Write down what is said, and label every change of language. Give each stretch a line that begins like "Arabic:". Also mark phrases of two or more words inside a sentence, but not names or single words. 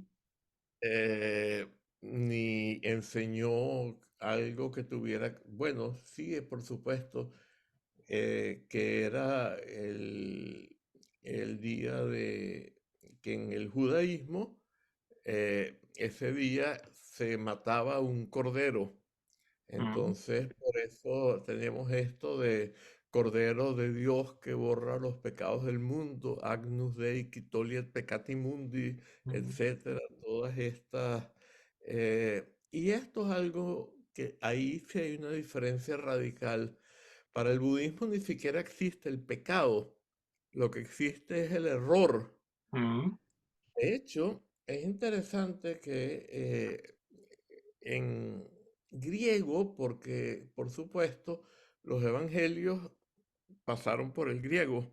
Spanish: eh, ni enseñó algo que tuviera, bueno, sí, por supuesto, que era el día de que en el judaísmo, ese día se mataba un cordero. mm, Entonces, por eso tenemos esto de Cordero de Dios que borra los pecados del mundo,
Latin: Agnus Dei qui toliet peccati mundi, mm,
Spanish: etcétera, todas estas. Y esto es algo que ahí sí hay una diferencia radical. Para el budismo ni siquiera existe el pecado, lo que existe es el error. mm, De hecho, es interesante que en griego, porque por supuesto los evangelios pasaron por el griego,